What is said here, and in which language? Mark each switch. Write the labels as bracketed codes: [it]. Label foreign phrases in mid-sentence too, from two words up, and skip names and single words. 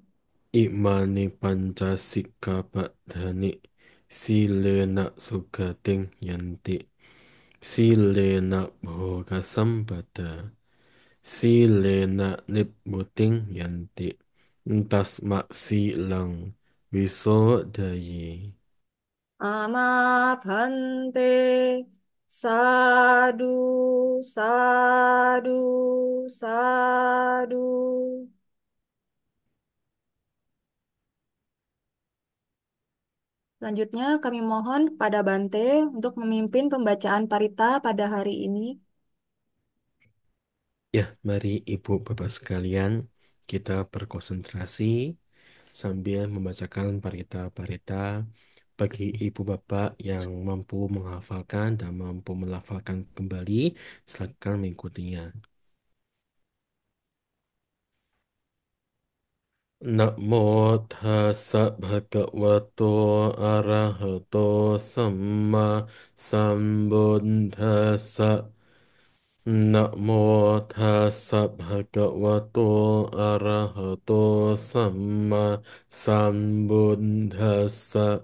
[pi] Imani pancasika padhani silena sugating yanti silena bhogasampada silena nibbuting yanti tasma silang wisodayi. Amabhante Sadu Sadu Sadu. [id] Selanjutnya kami mohon kepada Bante untuk memimpin pembacaan parita pada hari ini. Ya, mari ibu bapak sekalian kita berkonsentrasi sambil membacakan parita-parita. Bagi ibu bapak yang mampu menghafalkan dan mampu melafalkan kembali, silakan mengikutinya. [pi] Namo tassa bhagavato arahato samma sambuddhassa. Namo tassa bhagavato arahato samma sambuddhassa.